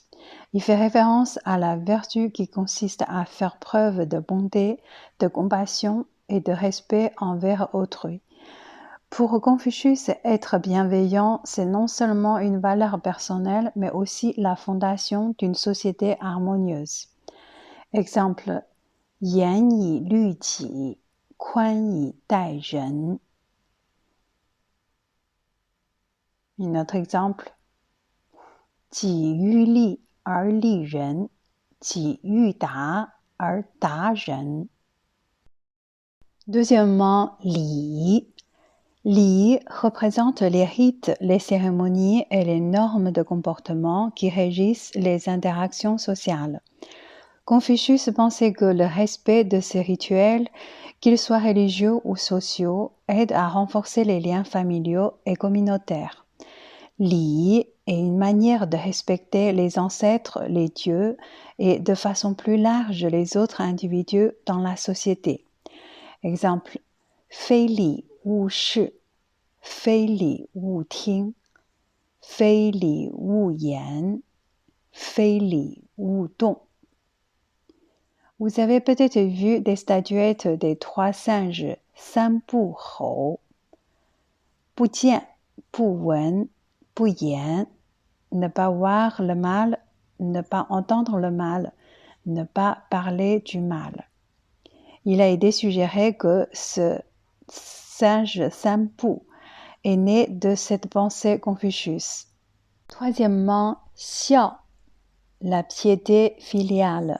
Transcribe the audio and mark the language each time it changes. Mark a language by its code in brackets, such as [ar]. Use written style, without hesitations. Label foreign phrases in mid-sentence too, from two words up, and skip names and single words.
[fr] Il fait référence à la vertu qui consiste à faire preuve de bonté, de compassion et de respect envers autrui. Pour Confucius, être bienveillant, c'est non seulement une valeur personnelle, mais aussi la fondation d'une société harmonieuse. Exemple, [zh] 严以律己，宽以待人. [fr] Un autre exemple, [zh] 己欲立而立人，己欲达而达人. [fr] Deuxièmement, 礼. Li représente les rites, les cérémonies et les normes de comportement qui régissent les interactions sociales. Confucius pensait que le respect de ces rituels, qu'ils soient religieux ou sociaux, aide à renforcer les liens familiaux et communautaires. Li est une manière de respecter les ancêtres, les dieux et de façon plus large les autres individus dans la société. Exemple, [zh] 非礼勿视，非礼勿听，非礼勿言，非礼勿动. [fr] Vous avez peut-être vu des statuettes des 3 singes, [zh] 三不猴, 不见, 不闻, 不言, [fr] ne pas voir le mal, ne pas entendre le mal, ne pas parler du mal. Il a été suggéré que ce sage Sanpu est né de cette pensée Confucius. Troisièmement, xiao, la piété filiale.